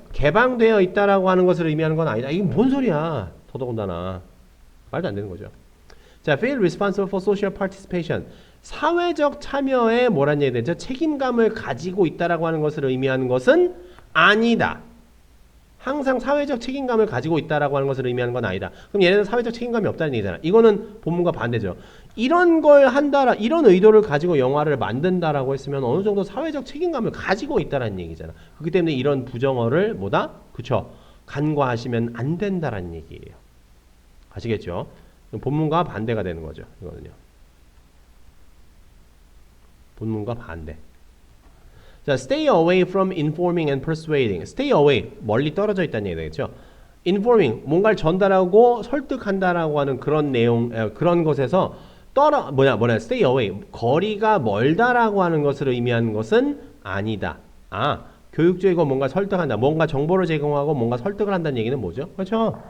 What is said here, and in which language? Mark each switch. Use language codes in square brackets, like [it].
[ko] 개방되어 있다라고 하는 것을 의미하는 건 아니다. 이게 뭔 소리야? 더더군다나 말도 안 되는 거죠. 자, [en] feel responsible for social participation. [ko] 사회적 참여에 뭐란 얘기 되죠? 책임감을 가지고 있다라고 하는 것을 의미하는 것은 아니다. 항상 사회적 책임감을 가지고 있다라고 하는 것을 의미하는 건 아니다. 그럼 얘네는 사회적 책임감이 없다는 얘기잖아. 이거는 본문과 반대죠. 이런 걸 한다라, 이런 의도를 가지고 영화를 만든다라고 했으면 어느 정도 사회적 책임감을 가지고 있다라는 얘기잖아. 그렇기 때문에 이런 부정어를 뭐다? 그쵸? 간과하시면 안 된다라는 얘기예요. 아시겠죠? 본문과 반대가 되는 거죠. 이거는요. 본문과 반대. 자, [en] stay away from informing and persuading. [ko] stay away, 멀리 떨어져 있다는 얘기 되겠죠. informing, 뭔가를 전달하고 설득한다라고 하는 그런 내용, 그런 것에서 stay away, 거리가 멀다라고 하는 것을 의미하는 것은 아니다. 교육적이고 뭔가 설득한다. 뭔가 정보를 제공하고 뭔가 설득을 한다는 얘기는 뭐죠? 그렇죠?